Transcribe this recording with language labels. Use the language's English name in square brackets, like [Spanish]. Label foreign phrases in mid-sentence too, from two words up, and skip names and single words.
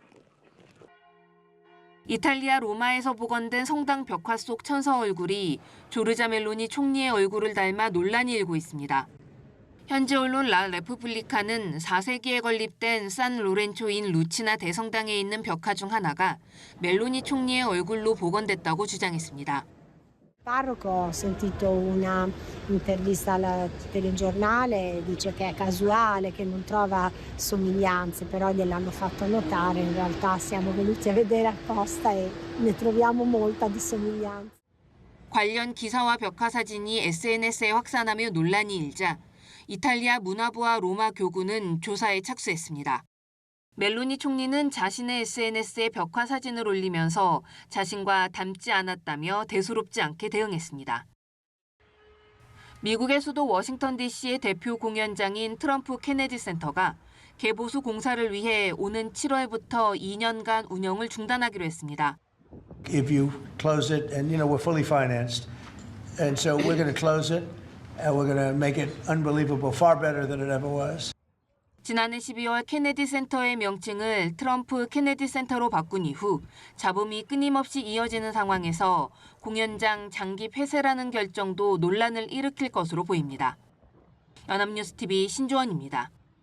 [Korean] 이탈리아 로마에서 복원된 성당 벽화 속 천사 얼굴이 조르자 멜로니 총리의 얼굴을 닮아 논란이 일고 있습니다. 현지 언론 라 레푸블리카는 4세기에 건립된 산 로렌초인 루치나 대성당에 있는 벽화 중 하나가 멜로니 총리의 얼굴로 복원됐다고 주장했습니다. [Italian] Parroco ho sentito una intervista al telegiornale, dice che è casuale, che non trova somiglianze, però gliel'hanno fatto notare, in realtà siamo venuti a vedere apposta e ne troviamo molta di somiglianza. [Korean] 관련 기사와 벽화 사진이 SNS에 확산하며 논란이 일자 이탈리아 문화부와 로마 교구는 조사에 착수했습니다. 멜로니 총리는 자신의 SNS에 벽화 사진을 올리면서 자신과 닮지 않았다며 대수롭지 않게 대응했습니다. 미국의 수도 워싱턴 DC의 대표 공연장인 트럼프 케네디 센터가 개보수 공사를 위해 오는 7월부터 2년간 운영을 중단하기로 했습니다. [English] If you close it, and we're fully financed, and so we're going to close it, and we're going to make it unbelievable, far better than it ever was. [Korean] 지난해 12월 케네디 센터의 명칭을 트럼프 케네디 센터로 바꾼 이후 잡음이 끊임없이 이어지는 상황에서 공연장 장기 폐쇄라는 결정도 논란을 일으킬 것으로 보입니다. 연합뉴스 TV 신주원입니다.